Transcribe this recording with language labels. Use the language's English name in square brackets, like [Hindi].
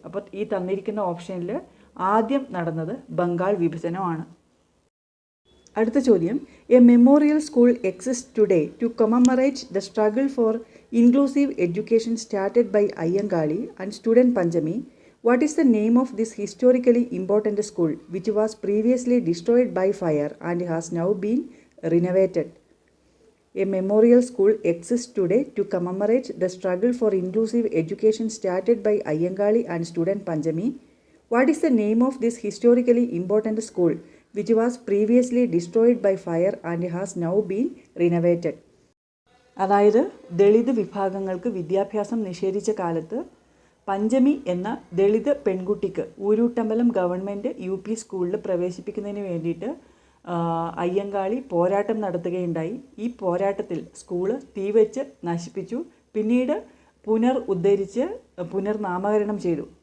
[Malayalam] അപ്പോൾ ഈ തന്നിരിക്കുന്ന ഓപ്ഷനിൽ ആദ്യം നടന്നത് ബംഗാൾ വിഭജനമാണ്. അടുത്ത ചോദ്യം, [English] A memorial school exist today to commemorate the struggle for inclusive education started by Ayyankali and student Panchami. What is the name of this historically important school which was previously destroyed by fire and has now been renovated? A memorial school exists today to commemorate the struggle for inclusive education started by Ayyangali and student Panjami. What is the name of this historically important school which was previously destroyed by fire and has now been renovated? [Malayalam] അതായത് ദളിത് വിഭാഗങ്ങൾക്ക് വിദ്യാഭ്യാസം നിഷേധിച്ച കാലത്ത് പഞ്ചമി എന്ന ദളിത് പെൺകുട്ടിക്ക് Oorootambalam government UP സ്കൂളിൽ പ്രവേശിപ്പിക്കുന്നതിന് വേണ്ടിയിട്ട് അയ്യങ്കാളി പോരാട്ടം നടത്തുകയുണ്ടായി. ഈ പോരാട്ടത്തിൽ സ്കൂള് തീവെച്ച് നശിപ്പിച്ചു. പിന്നീട് പുനരുദ്ധരിച്ച് പുനർനാമകരണം ചെയ്തു.